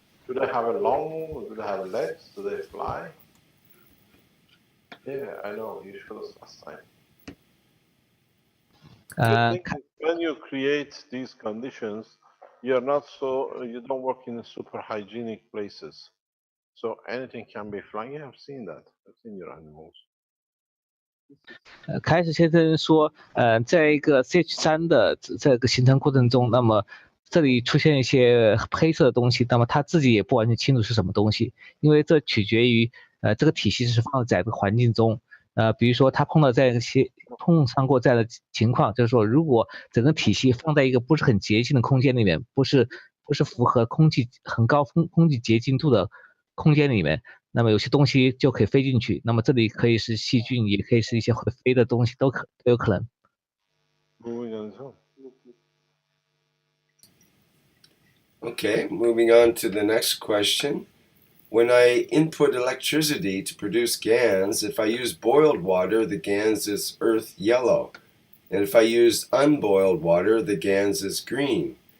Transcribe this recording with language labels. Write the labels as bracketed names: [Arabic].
[English] Do they have a long? Do they have legs? Do they fly? Yeah, I know. You showed us last time. When you create these conditions, you don't work in super hygienic places, so anything can be flying. Yeah, I've seen that. I've seen your animals. [Chinese] 开始先生说，在一个 CH3 的这个形成过程中，那么这里出现一些黑色的东西，那么他自己也不完全清楚是什么东西，因为这取决于这个体系是放在这个环境中，比如说他碰上过这样的情况，就是说如果整个体系放在一个不是很洁净的空间里面，不是不是符合空气很高空气洁净度的空间里面，那么有些东西就可以飞进去。那么这里可以是细菌，也可以是一些会飞的东西，都有可能。 [English] Okay, moving on to the next question. When I input electricity to produce GANs, if I use boiled water, the GANs is earth yellow. And if I use unboiled water, the GANs is green.